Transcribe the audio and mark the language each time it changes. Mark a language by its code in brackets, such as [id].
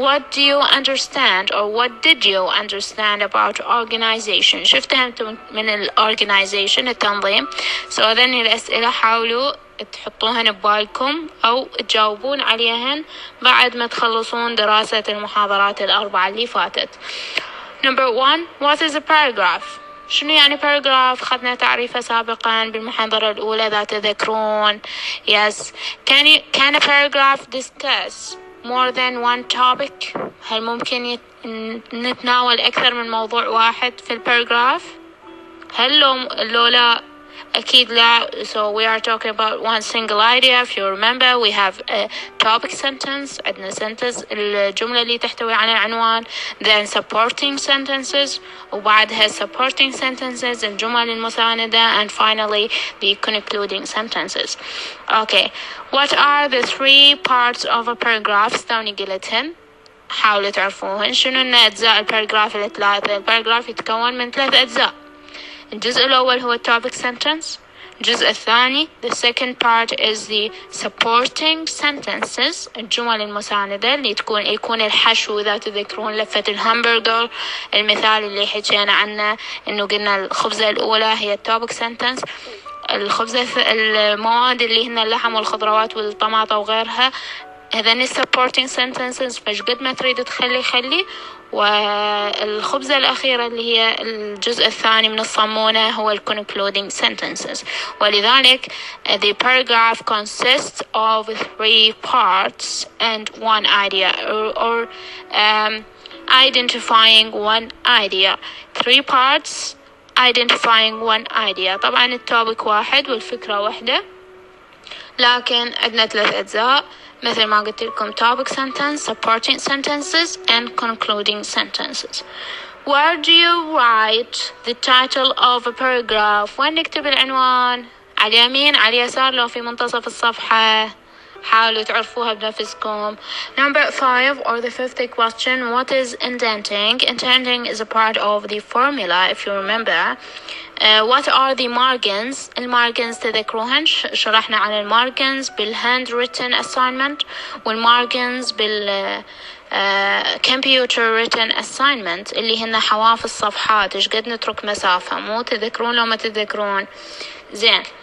[en] What do you understand or what did you understand about organization? [ar] شو فهمتوا من الorganization التنظيم؟ So هذني الأسئلة حاولوا تحطوهن ببالكم أو تجاوبون عليهن بعد ما تخلصون دراسة المحاضرات الأربعة اللي فاتت. [en] Number 1. What is a paragraph? [ar] شنو يعني paragraph؟ خدنا تعريفه سابقا بالمحاضرة الأولى إذا تذكرون. [en] Yes. Can a paragraph discuss more than one topic? [ar] هل ممكن نتناول أكثر من موضوع واحد في الباراجراف؟ هل لو لا؟ أكيد لا. [en] So we are talking about one single idea. If you remember, we have a topic sentence. [ar] عندنا sentence الجملة اللي تحتوي على عنوان. [en] Then supporting sentences. [ar] وبعدها supporting sentences الجمل المساندة. [en] And finally the concluding sentences. Okay. What are the 3 parts of a paragraph؟ [ar] توني قلتهن. حاولوا تعرفوهن. شنو إن أجزاء الباراجراف الثلاثة؟ الباراجراف يتكون من 3 أجزاء. الجزء الأول هو topic sentence. الجزء الثاني [en] the second part is the supporting sentences [ar] الجمل المساندة اللي يكون الحشو إذا تذكرون لفة الهامبرجر المثال اللي حكينا عنه إنه قلنا الخبزة الأولى هي topic sentence. الخبزة المواد اللي هن اللحم والخضروات والطماطة وغيرها هذين supporting sentences فش قد ما تريد تخلي خلي. والخبزة الأخيرة اللي هي الجزء الثاني من الصمونة هو concluding sentences. [en] ولذلك the paragraph consists of 3 parts and one idea or identifying one idea. 3 parts identifying one idea. [ar] طبعا التوبك واحد والفكرة واحدة، لكن عندنا 3 أجزاء مثل ما قلت لكم [en] topic sentence, supporting sentences and concluding sentences. Where do you write the title of a paragraph؟ [ar] وين نكتب العنوان؟ على اليمين على اليسار لو في منتصف الصفحة؟ حاولوا تعرفوها بنفسكم. [en] Number 5 or the 5th question. What is indenting? Indenting is a part of the formula if you remember. What are the margins؟ [ar] المارجنز تذكروهن شرحنا عن المارجنز بالhand written assignment والمارجنز بال computer written assignment اللي هن حواف الصفحات ايش قد نترك مسافة. مو تذكرون لو ما تذكرون؟ زين.